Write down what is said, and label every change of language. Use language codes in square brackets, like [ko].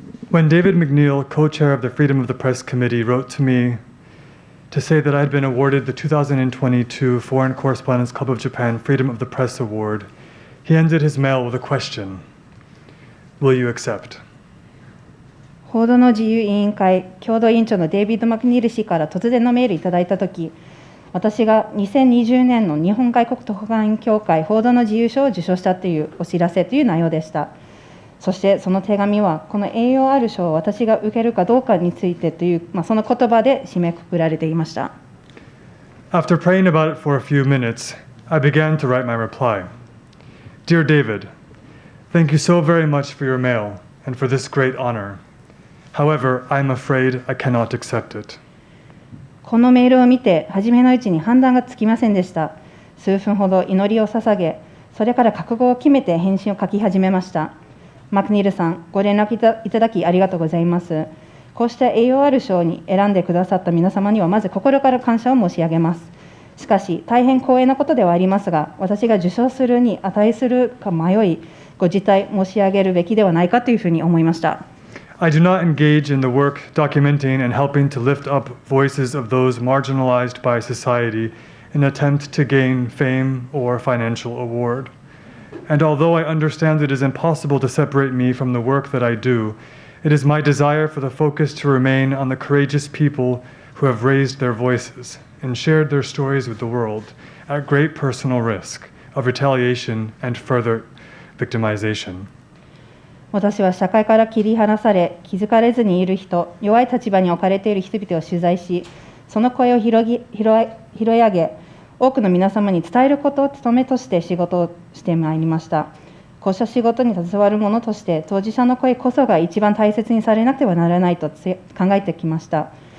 [en] When David McNeil, co-chair of the Freedom of the Press Committee, wrote to me to say that I had been awarded the 2022 Foreign Correspondence Club of Japan Freedom of the Press Award, he ended his mail with a question. Will you accept? [ja] 報道の自由委員会共同委員長のデイビッド・マクニール氏から突然のメールいただいたとき、私が2020年の日本外国特派員協会報道の自由賞を受賞したというお知らせという内容でした。そしてその手紙は、この栄誉ある賞を私が受けるかどうかについてという、その言葉で締めくくられていました。 [en] After praying about it for a few minutes, I began to write my reply. Dear David, thank you so very much for your mail and for this great honor. However, I'm afraid I cannot accept it. [ja] このメールを見て、初めのうちに判断がつきませんでした。数分ほど祈りを捧げ、それから覚悟を決めて返信を書き始めました。マクニールさん、ご連絡いただきありがとうございます。こうした栄誉ある賞に選んでくださった皆様には、まず心から感謝を申し上げます。しかし、大変光栄なことではありますが、私が受賞するに値するか迷い、ご辞退申し上げるべきではないかというふうに思いました。 [en] I do not engage in the work documenting and helping to lift up voices of those marginalized by society in an attempt to gain fame or financial award. And although I understand it is impossible to separate me from the work that I do, it is my desire for the focus to remain on the courageous people who have raised their voices and shared their stories with the world at great personal risk of retaliation and further victimization. [ja] 私は社会から切り離され、気づかれずにいる人、弱い立場に置かれている人々を取材し、その声を拾い上げ、多くの皆様に伝えることを務めとして仕事をしてまいりました。こうした仕事に携わる者として、当事者の声こそが一番大切にされなくてはならないと考えてきました。